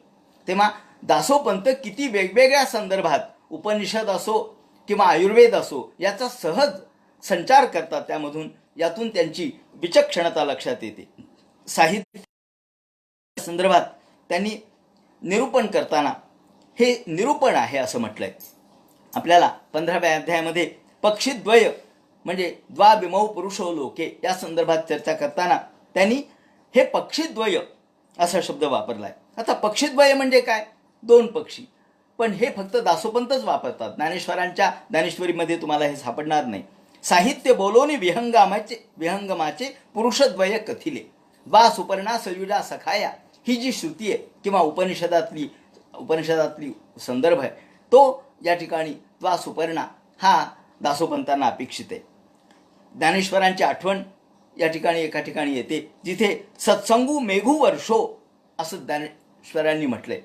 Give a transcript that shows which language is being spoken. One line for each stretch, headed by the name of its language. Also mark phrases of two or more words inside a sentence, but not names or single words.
Marathi: तेव्हा दासोपंत किती वेगवेगळ्या संदर्भात उपनिषद असो किंवा आयुर्वेद असो याचा सहज संचार करतात. त्यामधून यातून त्यांची विचक्षणता लक्षात येते. साहित्य संदर्भात त्यांनी निरूपण करताना हे निरूपण आहे असं म्हटलंय. आपल्याला 15व्या अध्यायामध्ये पक्षीद्वय म्हणजे
Sanskrit: द्वाविमौ पुरुषो लोके
Marathi: या संदर्भात चर्चा करताना त्यांनी हे पक्षीद्वय असा शब्द वापरलाय. आता पक्षीद्वय म्हणजे काय? दोन पक्षी. पण हे फक्त दासोपंतच वापरतात. ज्ञानेश्वरांच्या ज्ञानेश्वरीमध्ये तुम्हाला हे सापडणार नाही. साहित्य बोलोनी विहंगमाचे पुरुषद्वय कथिले
Sanskrit: वा सुपर्णा सयुजा सखाया,
Marathi: ही जी श्रुती आहे किंवा उपनिषदातली संदर्भ आहे तो या ठिकाणी
Sanskrit: वा सुपर्णा
Marathi: हा दासोपंतांना अपेक्षित आहे. ज्ञानेश्वरांची आठवण या ठिकाणी एका ठिकाणी येते जिथे सत्संगू मेघू वर्षो असं ज्ञानेश्वरांनी म्हटलंय.